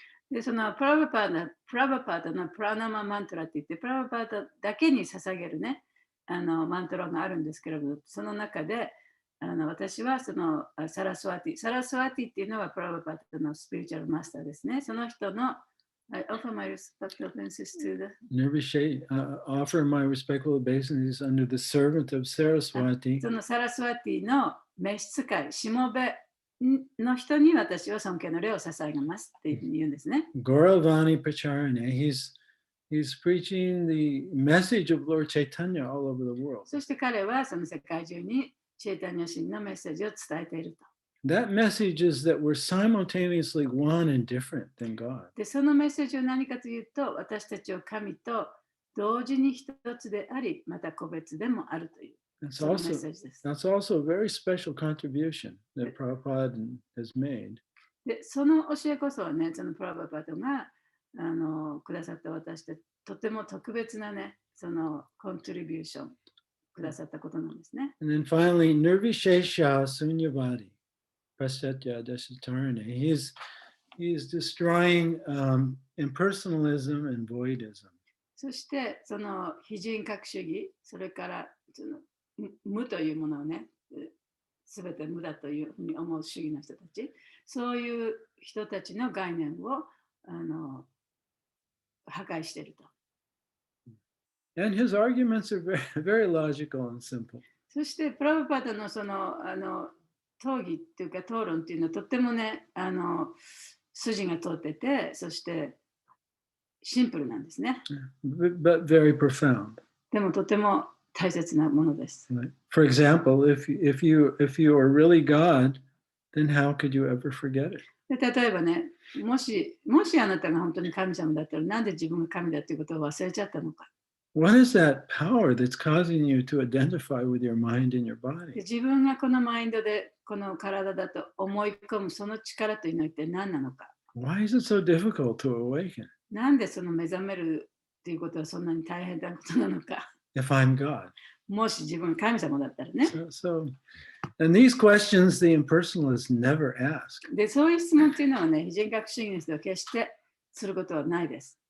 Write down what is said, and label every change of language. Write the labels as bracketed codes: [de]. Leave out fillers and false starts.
[ja] で、そのプラブパートのプラナママントラって言って、プラブパートだけに捧げるね、マントラがあるんですけれども、その中で、私はそのサラスワティっていうのはプラブパートのスピリチュアルマスターですね。その人の [en] I offer my respectful obeisances to the offer my respectful obeisances unto the servant of Saraswati. [ja] そのサラスワティの召使い、しもべの人に私は尊敬の礼を捧げますっていうふうに言うんですね。 [sa] Gauravani Pracharane, [en] he's preaching the message of Lord Chaitanya all over the world. [ja] そして彼はその世界中にチェイタニャ神のメッセージを伝えていると。 [en] That message is that we're simultaneously one and different than God. [ja] で、そのメッセージは何かというと、私たちは神と同時に一つであり、また個別でもあるという。 [en] That's also a very special contribution that Prabhupada has made. [ja] で、その教えこそはね、そのプラブパートがくださった私たち、とても特別なね、そのコントリビューションくださったことなんですね。 [en] And then finally, [sa] Nirvishesha Sunyavadi, Paschatya Deshatarane. [en] He's destroying impersonalism and voidism. [ja] そして、その非人格主義、それからその無というものをね、すべて無だというふうに思う主義の人たち、そういう人たちの概念を破壊していると。 [en] And his arguments are very, very logical and simple. [ja] そして、プラブパートのその討議っていうか討論っていうのはとってもね、筋が通ってて、そしてシンプルなんですね。 [en] But very profound. [ja] でもとても大切なものです。 [en] For example, if you are really God, then how could you ever forget it? [ja] で例えばね、もしあなたが本当に神様だったら、なんで自分が神だということを忘れちゃったのか。 [en] What is that power that's causing you to identify with your mind and your body? [ja] 自分がこのマインドでこの体だと思い込むその力というのは一体何なのか。 [en] Why is it so difficult to awaken? [ja] なんでその目覚めるということはそんなに大変なことなのか。 [en] If I'm God. [ja] もし自分が神様だったらね。 [en] And these questions the impersonalists never ask. [ja] で、そういう質問というのはね、非人格主義の人は決してすることはないです。